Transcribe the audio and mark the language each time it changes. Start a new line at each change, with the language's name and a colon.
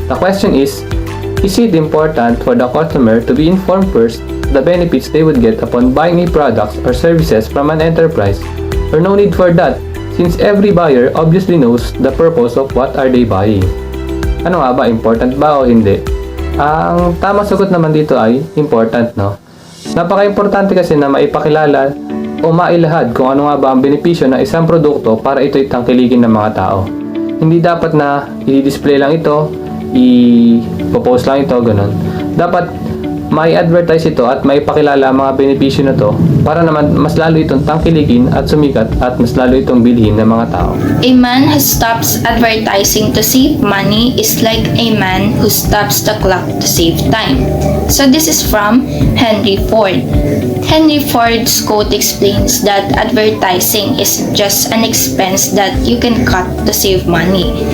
English: The question is it important for the customer to be informed first the benefits they would get upon buying a product or services from an enterprise, or no need for that since every buyer obviously knows the purpose of what are they buying?
Filipino: Ano nga ba, important ba o hindi? Ang tamang sagot naman dito ay
English: important,
Filipino: no? Napaka-importante kasi na maipakilala o mailahad kung ano nga ba ang benepisyo ng isang produkto para ito'y tangkilikin ng mga tao. Hindi dapat na i-display lang ito, i-post lang ito, ganun. Dapat may advertise ito at may pakilala ang mga benepisyo na to para naman mas lalo itong tangkilikin at sumikat at mas lalo itong bilhin ng mga tao.
English: A man who stops advertising to save money is like a man who stops the clock to save time. So this is from Henry Ford. Henry Ford's quote explains that advertising is just an expense that you can cut to save money.